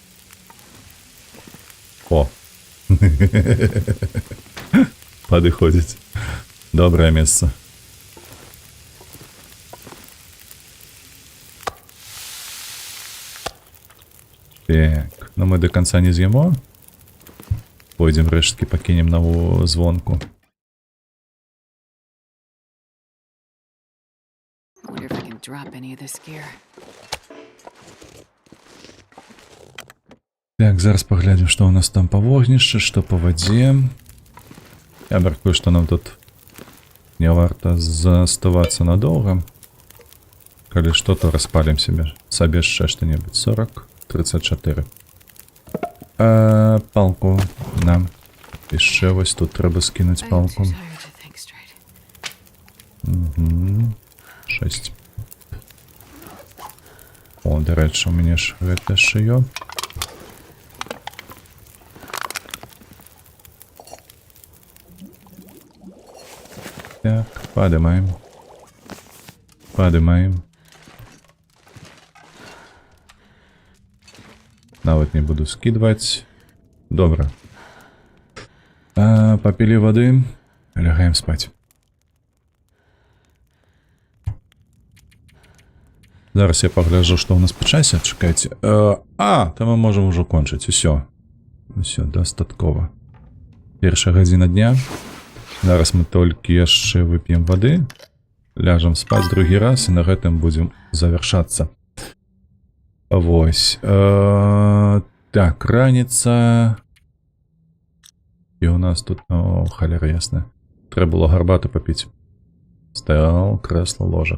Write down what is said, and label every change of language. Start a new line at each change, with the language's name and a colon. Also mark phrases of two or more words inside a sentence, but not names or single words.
Belarusian: О! Падыходзіць. Добрае месца.
Russian: Так, ну мы до конца не з'ємо.
Belarusian: Пойдем рэшткі пакінем на звонку.
English: I wonder if I can drop any of this gear.
Belarusian: Так, зараз паглядзім, што ў нас там па вогнішчы, што па вадзе. Я мяркую, што нам тут не варта заставацца надоўга. Калі што, то распалім сабе яшчэ што-небудзь. 40, 34. Палку нам. Яшчэ вось тут трэба скінуць
English: I'm
Belarusian: палку.
English: too tired to think straight.
Belarusian: 6. О, дарэчы, у мяне ж гэта шыё. Так, падымаем. Падымаем. Нават не буду скидывать. Добра.
Russian: Попили воды.
Belarusian: Лягаем спать.
Russian: Зараз я погляжу, что у нас по часе. Чекайте. То мы можем уже кончить. Все. Все,
Belarusian: дастаткова. Першая гадзіна дня. Зараз мы толькі яшчэ вып'ем воды. Ляжем спать другі раз і на гэтым
Russian: будем завершаться.
Belarusian: Вось. Так, раніца. І у нас тут, о, халяра ясна. Трэба было гарбату попіць. Стол, крэсло, ложак.